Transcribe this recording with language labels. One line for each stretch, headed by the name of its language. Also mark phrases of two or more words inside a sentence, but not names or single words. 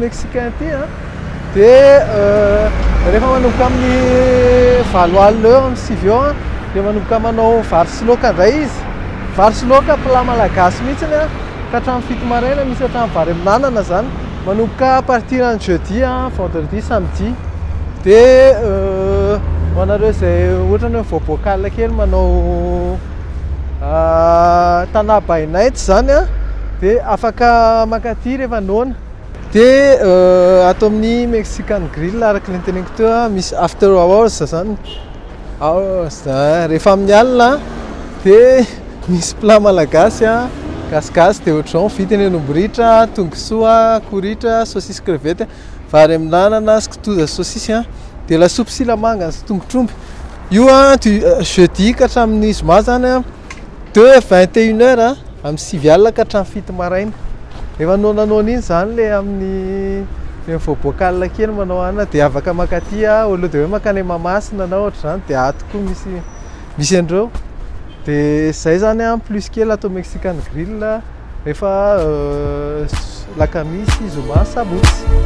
Malagasy: mexicain ty de rehefa manomboka amin'ny 20h amin'ny 6h de manomboka manao vary sy laoka indray izy vary sy laoka plat malagasy mihitsiny ka hatramin'ny 7 maraina misy hatramin'ny vary amin'anana zany manomboka
French: à partir
Malagasy: ny
French: jeudi vendredi samedi
Malagasy: de hoanareo zay ohatrany hoe voabokala kely manao
English: tana by night
Malagasy: zany de afaka makaty rehefa noana de atao amin'ny Mexican Grill araka ny teneniko teo misy
English: after hours
Malagasy: zany rehefa amin'ny alina de misy plat malagasy gasigasy de ohatran'izao vitany henom-boritra, tongosoa, koritra,
French: saucisse crevette,
Malagasy: vary amin'anana sy kitoza saucisse de lasopy silamanga sy tongotr'omby io jeudi ka hatramin'ny zoma zany de 21h amin'ny 6 alina ka hatramin'ny 7 maraina rehefa noananoana iny zany le amin'ny voabokala kely manao ana de afaka makaty olo de hoe makany Mahamasina na ohatra zany de ato koa misy andreo de zay zany plus kely atao Mexican Grill rehefa lakamisy zoma sabotsy